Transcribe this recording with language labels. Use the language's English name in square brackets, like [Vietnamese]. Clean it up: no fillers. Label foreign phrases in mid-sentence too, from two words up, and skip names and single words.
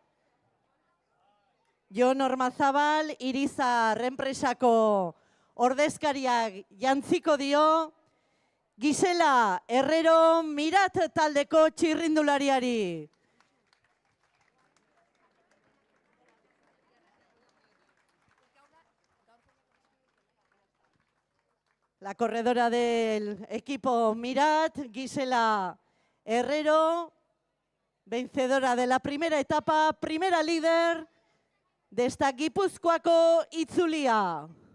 [Basque] Jon Ormazabal, Irizar enpresako ordezkariak jantziko dio, Gisela Herrero, Mirat taldeko txirrindulariari. [Spanish] La corredora del equipo Mirat, Gisela Herrero, vencedora de la primera etapa, primera líder de esta Gipuzkoako itzulia.